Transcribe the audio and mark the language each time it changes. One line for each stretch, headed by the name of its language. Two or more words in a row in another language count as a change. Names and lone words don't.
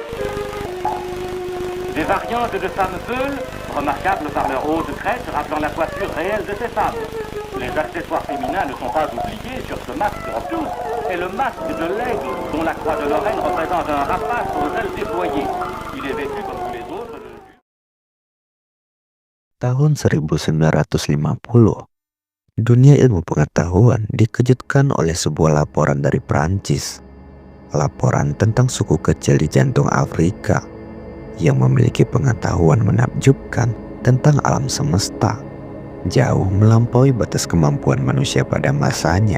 French: Des variantes de femmes peules, remarquables par leur haute crête rappelant la coiffure réelle de ces femmes. Les accessoires féminins ne sont pas oubliés sur ce masque obtus, et le masque de l'aigle, dont la croix de Lorraine représente un rapace aux ailes déployées. Il est vêtu comme tous les autres de...
Indonesian: Tahun 1950, dunia ilmu pengetahuan dikejutkan oleh sebuah laporan dari Prancis. Laporan tentang suku kecil di jantung Afrika yang memiliki pengetahuan menakjubkan tentang alam semesta, jauh melampaui batas kemampuan manusia pada masanya.